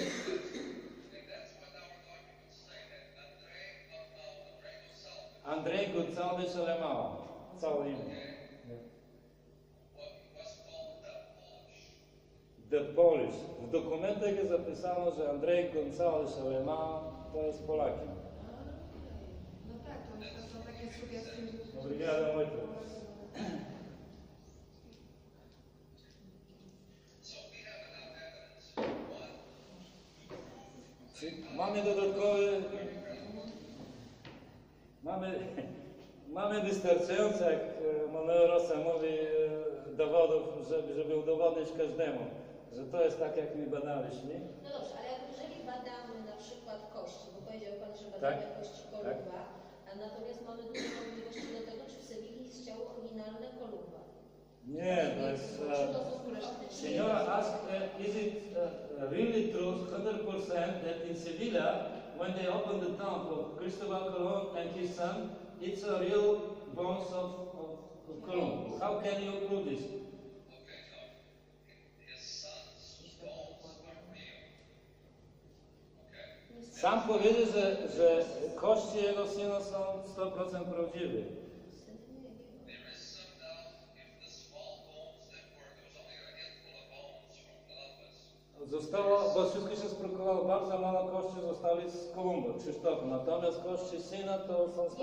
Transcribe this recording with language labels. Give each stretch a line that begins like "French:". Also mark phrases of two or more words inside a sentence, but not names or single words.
Polish: Andrzej González Alemão. Całe imię.
English: The Polish.
Polish: W dokumentach jest zapisano, że Andrzej González Alemão to jest Polakiem. No tak, to są takie sugestie.
Portuguese: Obrigado muito.
Polish: Mamy dodatkowe, mamy wystarczająco, jak Manuel Rosa mówi, dowodów, żeby udowodnić każdemu, że to jest tak, jak my badaliśmy. No dobrze, ale jeżeli badamy na przykład kości, bo powiedział Pan, że badamy kości Kolumba, a natomiast mamy duże wątpliwości do tego, czy w Sewilli istniało oryginalne Kolumba. Nie, to jest...
English: Senora asked, is it really true, 100%, that in Sevilla, when they opened the tomb of Cristobal Colón and his son, it's a real bones of Colón. How can you prove this?
Polish: Sam powiedział, że kości jego syna są 100% prawdziwe. Zostało, bo wszystko się spróbowało, bardzo mało kości zostali z Kolumba, Krzysztofa, natomiast kości syna to są 100%.